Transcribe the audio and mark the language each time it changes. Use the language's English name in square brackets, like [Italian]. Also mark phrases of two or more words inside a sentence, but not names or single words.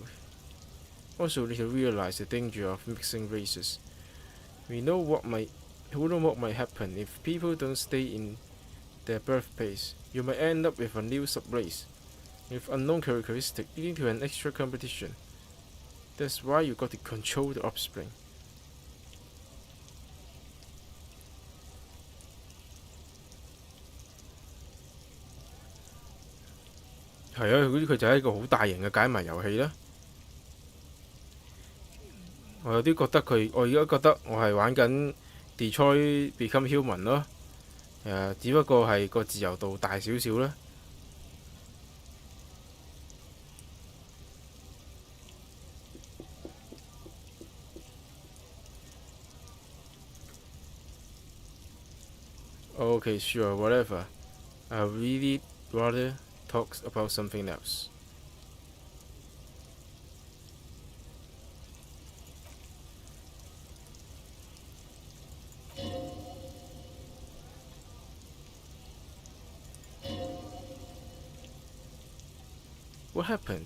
[English] Also, they realize the danger of mixing races. We know what might happen if people don't stay in their birthplace. You might end up with a new subrace, with unknown characteristics leading to an extra competition. That's why you got to control the offspring. [Cantonese] 係啊，佢就係一個好大型嘅解謎遊戲啦。我有啲覺得我而家覺得我係玩緊 Detroit Become Human 咯。只不過係個自由度大少少啦。 [English] Okay, sure, whatever. I really rather talk about something else. What happened?